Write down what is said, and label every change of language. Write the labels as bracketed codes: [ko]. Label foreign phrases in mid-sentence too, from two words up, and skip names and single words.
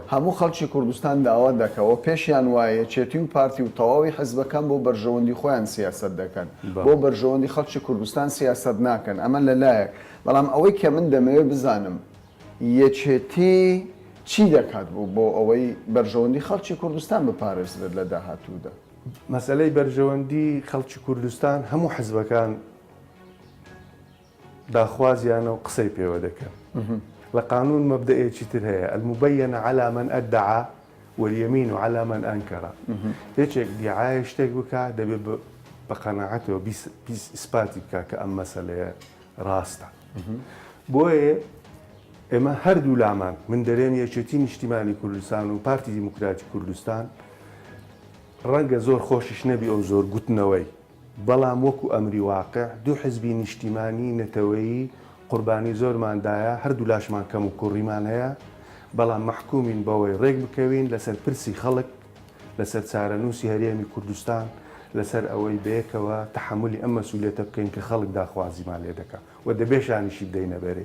[ckb] هەموو خەڵکی کوردستان داوا دەکەوە پێشیان وایە چێتی و پارتی و تەواوی حزبەکان بۆ بەرژەوەندی خۆیان سیاست دەکەن بۆ بەرژەوەندی خەڵکی کوردستان سیاست ناکەن ئەمە لەلایەک بەڵام ئەوەی کە من دەمەوێت بزانم یەکێتی چی دەکات بوو بۆ ئەوەی بەرژەوەندی خەڵکی کوردستان بپارێزرێت لە داهاتوودا مەسەلەی بەرژەوەندی خەڵکی کوردستان هەموو حزبەکان داخوازیانە و قسەی پێوە دەکەن لە قانون مەبدەئێکی تر هەیە [ar] المبين على من أدعى واليمين على من أنكر [ckb] هیچێک دیعایە شتێک بکە دەبێت بە قەناعەتەوە ئیسپاتی بکە کە ئەم مەسەلەیە ڕاستە بۆیە ئێمە هەردوو لامان من دەرێن یەکێتی نیشتیمانی کوردستان و پارتی دیموکراتی کوردستان ڕەنگە زۆر خۆشیش نەبی ئەو زۆر گوتنەوەی بەڵام وەکو ئەمری واقع دوو حزبی نیشتیمانی نەتەوەیی قوربانی زۆرماندایە هەردوو لاشمان کەم و کوڕیمان هەیە بەڵام مححکومین بەوەی ڕێک بکەوین لەسەر پرسی خەڵک لەسەر چارەنووسی هەرێمی کوردستان لەسەر ئەوەی بەیەکەوە تەحملی ئەم مەسوولێتە بکەین کە خەڵک داخوازیمان لێ دەکات و دەبێشانیشی بدەینە بەرێ